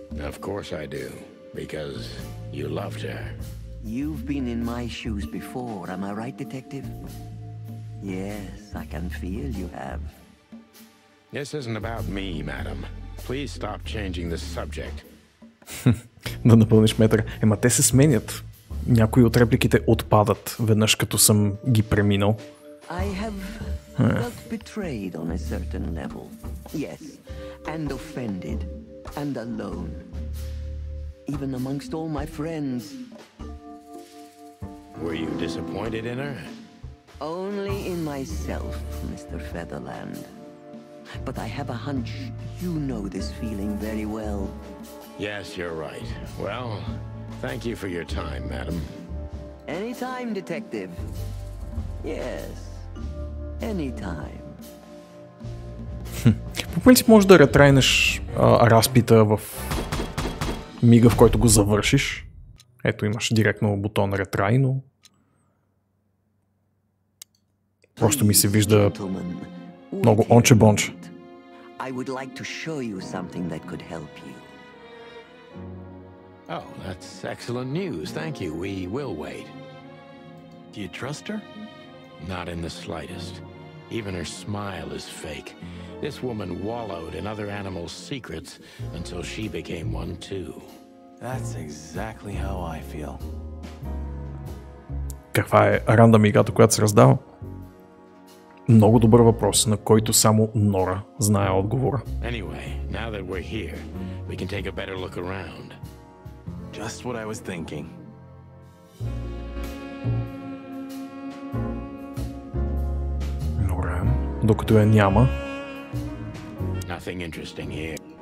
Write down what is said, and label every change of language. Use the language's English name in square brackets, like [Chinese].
[English] Of course I do. Because you loved her. You've been in my shoes before, am I right, Detective? Yes, I can feel you have. This isn't about me, madam. Please stop changing the subject. [Bulgarian] Да напълниш метър. Ема те се сменят. Някои от репликите отпадат веднъж като съм ги преминал. [English] I have felt betrayed on a certain level. Yes, and offended and alone. Even amongst all my friends. Were you disappointed in her? Only in myself, Mr. Featherland. But I have a hunch you know this feeling very well. Yes, you're right. Well, thank you for your time, madam. Anytime, detective. Yes. Anytime. [Bulgarian] По принцип можеш да ретрайнеш разпита в мига, в който го завършиш. Ето имаш директно бутон ретрай, но просто ми се вижда много онче-бонче. [English] I would like to show you something that could help you. Oh, that's excellent news. Thank you. We will wait. Do you trust her? Not in the slightest. Even her smile is fake. This woman wallowed in other animals' secrets until she became one too. That's exactly how I feel. [Bulgarian] Каква е рандъм играта, която се раздава? Много добър въпрос, на който само Нора знае отговора. [English] Anyway, now that we're here, we can take a better look around. Just what I was thinking. [Bulgarian] Добре, докато я няма. [English] Nothing interesting here.